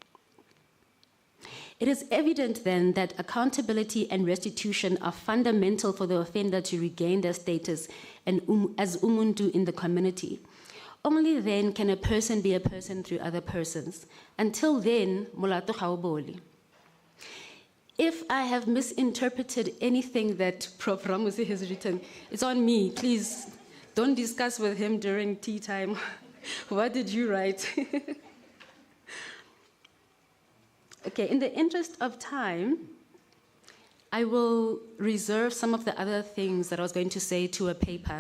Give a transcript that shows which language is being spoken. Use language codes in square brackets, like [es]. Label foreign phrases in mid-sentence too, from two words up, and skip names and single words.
[en] It is evident then that accountability and restitution are fundamental for the offender to regain their status as umuntu in the community. Only then can a person be a person through other persons. Until then, [nso] molato ga o bole. [en] If I have misinterpreted anything that Prof. Ramose has written, it's on me. Please don't discuss with him during tea time. What did you write? Okay, in the interest of time, I will reserve some of the other things that I was going to say to a paper.